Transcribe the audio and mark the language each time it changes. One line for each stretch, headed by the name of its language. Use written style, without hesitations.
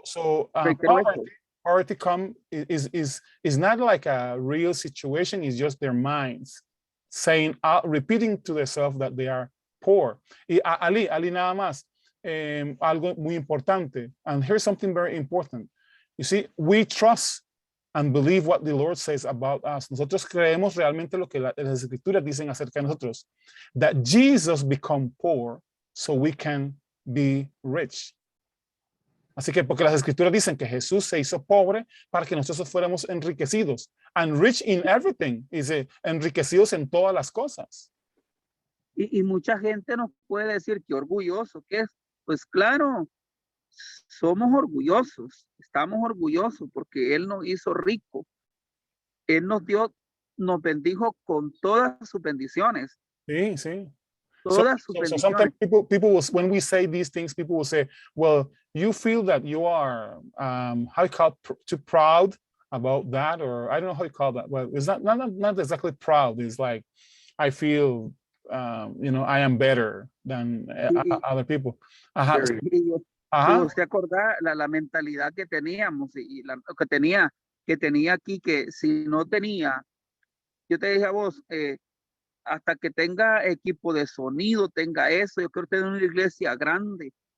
English: So poverty is not like a real situation. It's just their minds saying, repeating to themselves that they are poor.
Spanish: Y Ali nada más, algo muy importante.
English: And here's something very important. You see, we trust and believe what the Lord says about us.
Spanish: Nosotros creemos realmente lo que las escrituras dicen acerca de nosotros.
English: That Jesus become poor so we can be rich.
Spanish: Así que porque las escrituras dicen que Jesús se hizo pobre para que nosotros fuéramos enriquecidos.
English: And rich in everything.
Spanish: Dice, enriquecidos en todas las cosas. Y mucha gente nos puede decir que orgulloso, que es, pues claro, somos orgullosos, estamos orgullosos porque Él nos hizo rico. Él nos dio, nos bendijo con todas sus bendiciones. Sí, sí. Todas sus
English: So
Spanish: bendiciones.
English: sometimes people will, when we say these things, people will say, well, you feel that you are, how you call it, too proud about that, or I don't know how you call that. Well, it's not exactly proud. It's like, I feel, I am better than other people.
Spanish: Ajá. Y usted acordar la mentalidad que teníamos y que tenía aquí, que si no tenía, yo te dije a vos, hasta que tenga equipo de sonido, tenga eso, yo quiero tener una iglesia grande.